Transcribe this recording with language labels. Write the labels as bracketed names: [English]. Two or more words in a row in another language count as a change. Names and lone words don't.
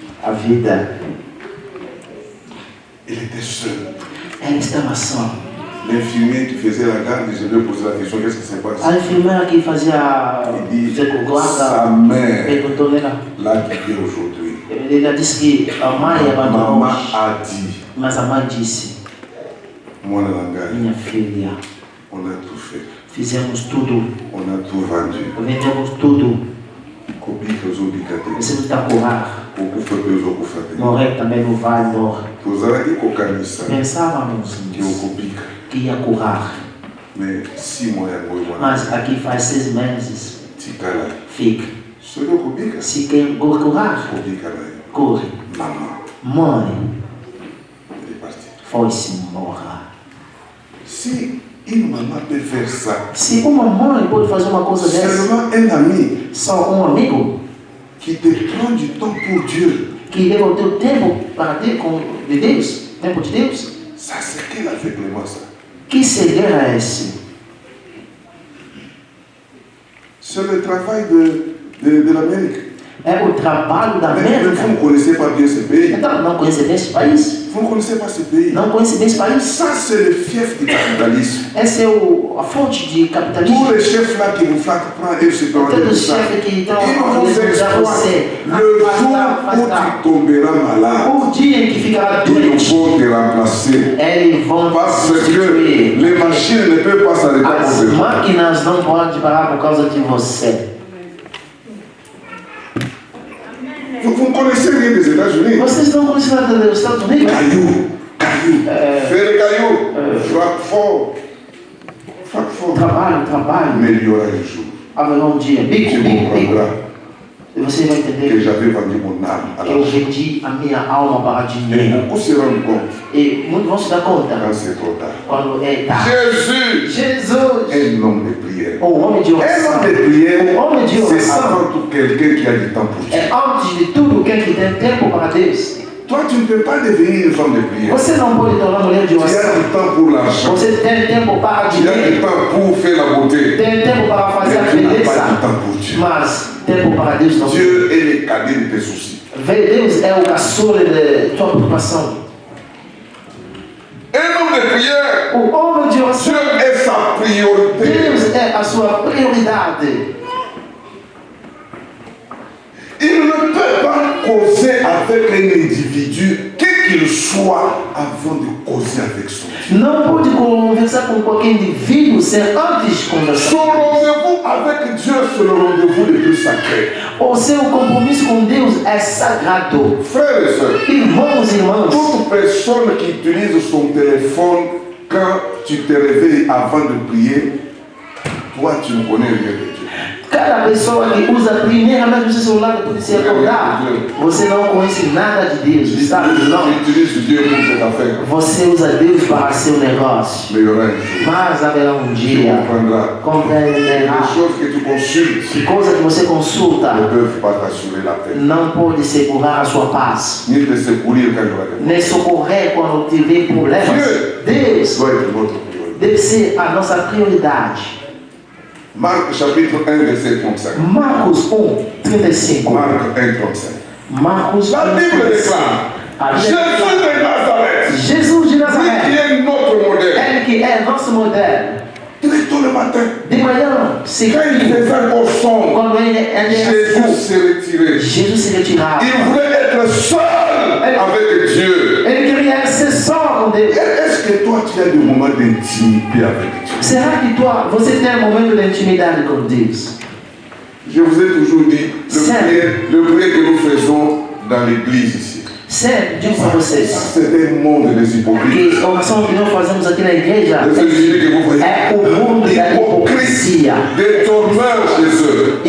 [Portuguese] a vida. [French] Il était seul. [Portuguese] Ela estava só. [French] L'infirmier qui faisait la garde, je lui ai posé la question, qu'est-ce qui s'est passé? [Portuguese] A enfermeira que fazia [French] Il dit, sa [Portuguese] guarda [French] mère [Portuguese] perguntou nela. [French] l'a quitté aujourd'hui. [Portuguese] Ela disse que a mãe abandonou, [French] Maman a dit, [Portuguese] mas a mãe disse: [French] moi la [Portuguese] minha filha, [French] on a tout fait. [Portuguese] fizemos tudo, [French] On a tout vendu. [Portuguese] vendemos tudo. [Lingala] Kobika zobikate. [Portuguese] Você não está a curar. [Lingala] Okufa bezokufate. [Portuguese] Morrer também não vai morrer. [Lingala] Tozalaki kokanisa [Portuguese] Pensávamos [Lingala] que okobika. [Portuguese] que ia curar, [French] Mais 6 mois [Lingala] ya ngoyi wana. [Portuguese] mas aqui faz 6 meses. [Lingala] Tikala. [Portuguese] Fica. [Lingala] Soki okobika. [Portuguese] Se quer curar, [Lingala] Kobika na yo. [Portuguese] corre. [French] Maman. [Portuguese] Mãe, [French] Elle est partie. [Portuguese] foi-se embora. [French] Si une maman peut faire ça, [Portuguese] Se uma mãe pode fazer uma coisa dessa, [French] seulement un ami [Portuguese] só amigo [French] qui te prend du temps pour Dieu, [Portuguese] que leva o teu tempo para ter com de Deus, tempo de Deus, [French] ça c'est quel aveuglement ça? [Portuguese] que cegueira é esse? [French] C'est le travail de l'Amérique. [Portuguese] É o trabalho da [French] Mais [Portuguese] América. [French] vous ne connaissez pas bien ce pays. [Portuguese] Então, não conhece bem esse país? [French] Vous ne connaissez pas ce pays. [Portuguese] Não conhece bem esse país? [French] Ça c'est le fief du capitalisme. [Portuguese] Essa é a fonte de [French] Tous [Portuguese] capitalismo. [French] les chefs là qui vous flaquent prendre et se prennent de [Portuguese] Todos os [French] ça. [Portuguese] chefes que estão [French] Ils [Portuguese] a [French] vous [Portuguese] responsabilizar [French] exploitent. [Portuguese] você. [French] Le jour où tu tomberas malade, [Portuguese] O dia em que ficará [French] ils [Portuguese] doente, [French] vont te remplacer. [Portuguese] eles vão [French] Parce que [Portuguese] substituir. [French] les machines ne peuvent pas s'arrêter pour [Portuguese] As [French] vous. [Portuguese] máquinas não podem parar por causa de você. [French] Vous ne connaissez rien des États-Unis. [Portuguese] Vocês não conhecem nada dos Estados Unidos? [French] Caillou. Faire les cailloux. Frappe fort. Frappe fort. [Portuguese] Trabalho. [French] Mais il y aura un jour. [Portuguese] Haverá dia. [French] Tu [Portuguese] Bico. [French] comprendras [Portuguese] E você vai [French] que [Portuguese] entender [French] j'avais vendu mon âme à [Portuguese] que eu [French] l'argent. [Portuguese] vendi a minha alma para [French] Et [Portuguese] dinheiro. [French] beaucoup se rendent compte [Portuguese] E muitos vão se dar conta [French] quand c'est trop tard. [Portuguese] quando é tarde. [French] Jésus, [Portuguese] Jesus, [French] un homme de prière. [Portuguese] o homem de [French] Un homme [Portuguese] oração, [French] de prière, [Portuguese] o homem de [French] c'est [Portuguese] oração [French] avant tout quelqu'un qui a du temps pour Dieu. [Portuguese] é antes de tudo quem que tem tempo para Deus. [French] Toi, tu ne peux pas devenir une femme de prière. [Portuguese] Você não pode tornar mulher de [French] Tu as [Portuguese] oração. [French] du temps pour l'argent. [Portuguese] Você tem tempo para [French] Tu as du [Portuguese] dinheiro. [French] temps pour faire la beauté. [Portuguese] Tem tempo para fazer a [French] Mais tu n'as pas du [Portuguese] beleza. [French] temps pour Dieu. [Portuguese] Mas tempo para Deus não. [French] Dieu est le cadet de tes soucis. [Portuguese] Deus é o caçula de tua preocupação. [French] Un homme de prière, [Portuguese] O homem de oração, [French] Dieu est sa priorité. [Portuguese] Deus é a sua prioridade. [French] Il ne peut pas causer avec un individu, quel qu'il soit, avant de causer avec son Dieu. [Portuguese] Não pode conversar com qualquer indivíduo sem antes conversar. [French] Son rendez-vous avec Dieu, c'est le rendez-vous le plus sacré. [Portuguese] O seu compromisso com Deus é sagrado. [French] Frères et sœurs, [Portuguese] Irmãos e irmãs, [French] toute personne qui utilise son téléphone quand tu te réveilles avant de prier, toi tu ne connais rien de Dieu. [Portuguese] cada pessoa que usa primeiramente o seu celular depois de se acordar, você não conhece nada de Deus, sabe? Não. [French] Tu utilises Dieu pour cette affaire. [Portuguese] Você usa Deus para seu negócio. [French] Mais il y aura un jour. [Portuguese] Mas haverá um [French] Tu [Portuguese] dia, [French] comprendras. [Portuguese] compreenderá [French] Les choses que tu consultes [Portuguese] que coisa que você consulta [French] ne peuvent pas t'assurer la paix. [Portuguese] não pode segurar a sua paz, [French] Ni te secourir quand il y aura des problèmes. [Portuguese] nem socorrer quando tiver problemas. Deus [French] Doit être notre priorité. [Portuguese] deve ser a nossa prioridade. [French] Marc chapitre 1, verset 35. [Portuguese] Marcos 1:35. [French] Marc 1, 35. [Portuguese] Marcos [French] La Bible [Portuguese] 1:35. [French] déclare [Portuguese] A [French] Jésus [Portuguese] Bíblia declara, [French] de Nazareth, [Portuguese] Jesus de [French] lui qui [Portuguese] Nazaré, [French] est notre modèle. [Portuguese] ele que é nosso modelo. [French] Très tôt le matin, [Portuguese] De manhã, [French] quand il [Portuguese] seguido, [French] faisait encore sombre, [Portuguese] quando ele era [French] Jésus [Portuguese] escuro, [French] s'est retiré. [Portuguese] Jesus se retirava. [French] Il voulait être seul avec Dieu. [Portuguese] Ele queria ser só com Deus. [French] Est-ce que toi tu as des moments d'intimité avec Dieu? [Portuguese] Será que você tem um momento de intimidade com Deus? [French] Je vous ai toujours dit, [Portuguese] Certo. [French] le prière que nous faisons dans l'église ici, [Portuguese] Sempre digo para vocês [French] c'est un monde des hypocrites. [Portuguese] que a oração que nós fazemos aqui na igreja [French] Les individus que vous voyez, [Portuguese] é o mundo da hipocrisia. [French] des tourneurs chez eux.